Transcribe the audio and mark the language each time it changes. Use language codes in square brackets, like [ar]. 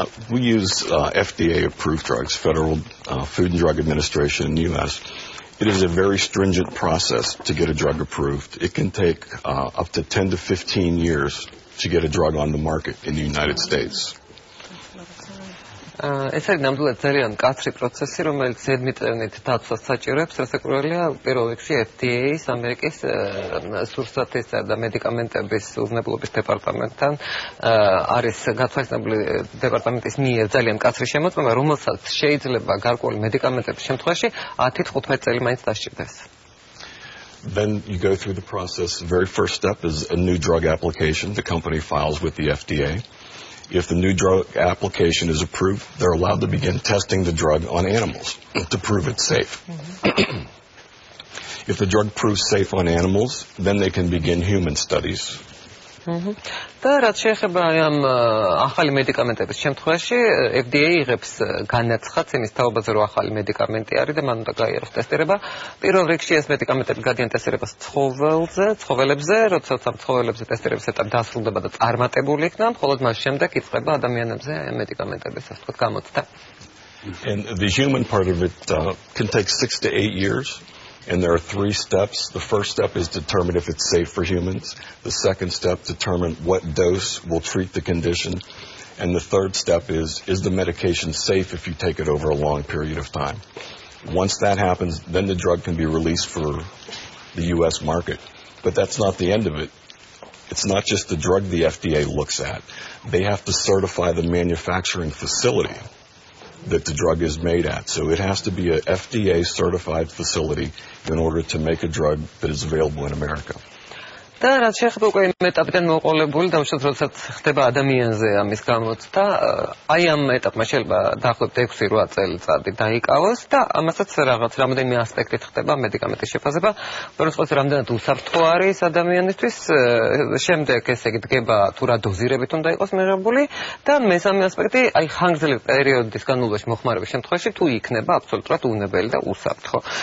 [en] We use FDA-approved drugs, Federal Food and Drug Administration in the U.S. It is a very stringent process to get a drug approved. It can take up to 10 to 15 years to get a drug on the market in the United States. [ka] ეს არის ნამდვილად ძალიან მკაცრი პროცესი, რომელიც ზედმიწევნით დაცვას საჭიროებს, რასაკვირველია, პირველ რიგში FDA-ის, ამერიკის სურსათისა და მედიკამენტების უზრუნველობის დეპარტამენტთან არის გათვალისწინებული დეპარტამენტის მიერ ძალიან მკაცრი შემოწმება, რომელსაც შეიძლება გარკვეული მედიკამენტების შემთხვევაში 10-15 წელი მაინც დასჭირდეს. [en] Then you go through the process. The very first step is a new drug application. The company files with the FDA. If the new drug application is approved, they're allowed to begin testing the drug on animals to prove it's safe. If the drug proves safe on animals, then they can begin human studies. [ka] და რაც შეეხება ამ ახალი მედიკამენტების შემთხვევაში, FDA იღებს განაცხადს იმის თაობაზე, რომ ახალი მედიკამენტი არის და მან უნდა გაიაროს ტესტირება. პირველ რიგში ეს მედიკამენტები გადიან ტესტირებას ცხოველებზე, როდესაც ამ ცხოველებზე ტესტირების ეტაპი დასრულდება და წარმატებული იქნება, მხოლოდ მას შემდეგ იწყება ადამიანებზე მედიკამენტების ასე ვთქვათ გამოცდა. [en] And the human part of it can take 6 to 8 years. And there are 3 steps. The first step is determine if it's safe for humans. The second step, determine what dose will treat the condition. And the third step is the medication safe if you take it over a long period of time. Once that happens, then the drug can be released for the U.S. market. But that's not the end of it. It's not just the drug the FDA looks at. They have to certify the manufacturing facility that the drug is made at. So it has to be a FDA certified facility in order to make a drug that is available in America. [ka] და რაც შეეხება უკვე იმ ეტაპიდან მოყოლებული და უშუალოდ როდესაც ხდება ადამიანზე ამის გამოცდა, აი ამ ეტაპმა შეიძლება დაახლოებით 6-8 წელიწადი დაიკავოს და ამასაც რამდენიმე ასპექტით ხდება მედიკამენტის შეფასება, როგორც რამდენად უსაფრთხო არის ადამიანისთვის, შემდეგ ესე იგი დგება თუ რა დოზირებით უნდა იყოს მიღებული და მესამე ასპექტი, აი ხანგრძლივი პერიოდის განმავლობაში მოხმარების შემთხვევაში თუ იქნება აბსოლუტურად უნებელი და უსაფრთხო.